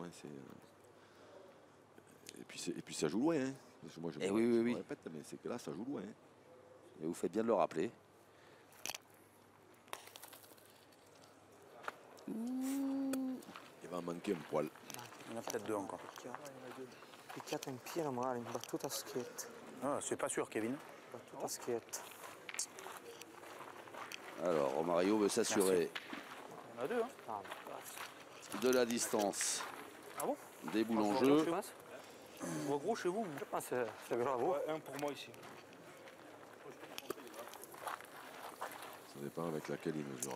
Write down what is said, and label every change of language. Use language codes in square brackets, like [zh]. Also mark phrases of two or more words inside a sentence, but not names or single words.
[fr] Hein, et puis ça joue loin. Hein. Moi, je me répète, mais c'est que là, ça joue loin. Hein. Et vous faites bien de le rappeler. Il va en manquer un poil. Il y en a peut-être 2 encore. [it] Picchiato in pieno male, in battuta a schietto. [fr] Ah, c'est pas sûr, Kevin. [it] Battuta a schietto. [fr] Alors, Romario veut s'assurer Il y en a 2, hein. de la distance. Ah bon? Des boules en jeu. On va gros chez vous. Je pense que c'est grave. Ouais, un pour moi ici. Ça dépend avec laquelle il mesure.